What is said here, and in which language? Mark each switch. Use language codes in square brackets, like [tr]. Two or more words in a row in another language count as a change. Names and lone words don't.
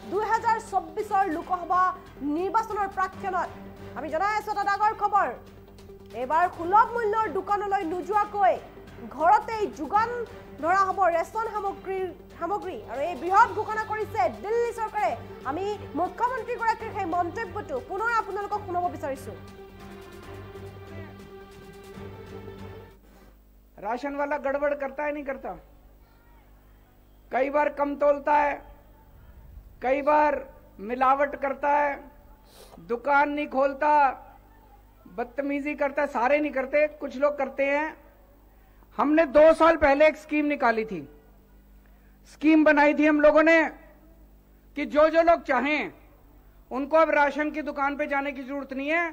[as] 2024ৰ লোকসভা নিৰ্বাচনৰ প্ৰাক্ষণত আমি জনাই আছো এটা ডাঙৰ খবৰ এবাৰ সুলভ মূল্যৰ দোকানলৈ নোযোৱাকৈ ঘৰতেই যোগান ধৰা হ'ব ৰেচন সামগ্ৰী আৰু এই বৃহৎ ঘোষণা কৰিছে দিল্লী চৰকাৰে আমি মুখ্যমন্ত্ৰী গৰাকীৰ সেই মন্তব্যটো পুনৰ আপোনালোকক শুনাব বিচাৰিছো [hi] राशन वाला गड़बड़ करता है नहीं करता? कई बार कम तोलता है, कई बार मिलावट करता है, दुकान नहीं खोलता, बदतमीजी करता है। सारे नहीं करते, कुछ लोग करते हैं। हमने 2 साल पहले एक स्कीम निकाली थी, स्कीम बनाई थी हम लोगों ने कि जो जो लोग चाहें उनको अब राशन की दुकान पे जाने की जरूरत नहीं है।